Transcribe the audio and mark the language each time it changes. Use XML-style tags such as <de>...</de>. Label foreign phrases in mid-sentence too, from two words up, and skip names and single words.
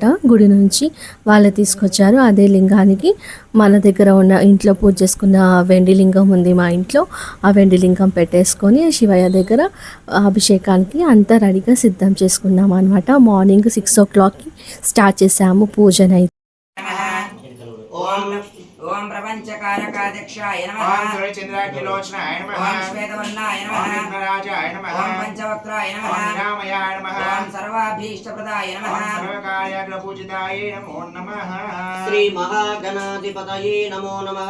<te>గుడి నుంచి వాళ్ళే తీసుకొచ్చారు. అదే లింగానికి మన దగ్గర ఉన్న ఇంట్లో పూజ చేసుకున్న వెండి లింగం ఉంది మా ఇంట్లో, ఆ వెండి లింగం పెట్టేసుకొని శివయ్య దగ్గర అభిషేకానికి అంతా రెడీగా సిద్ధం చేసుకున్నాం అనమాట.</te> <en>morning 6 o'clock start</en> <te>చేసాము పూజనైతే.</te> <sa>ओम प्रपंचकारकाध्यक्षाय नमः। ओम सूर्यचंद्राखिलोचनाय नमः। ओम श्वेतवर्णाय नमः। ओम विघ्नराजाय नमः। ओम पंचवक्त्राय नमः। ओम निरामयाय नमः। ओम सर्वाभीष्टप्रदाय नमः। ओम सर्वकार्याग्रपूजिताय नमो नमः। श्री महागणाधिपतये नमो नमः।</sa>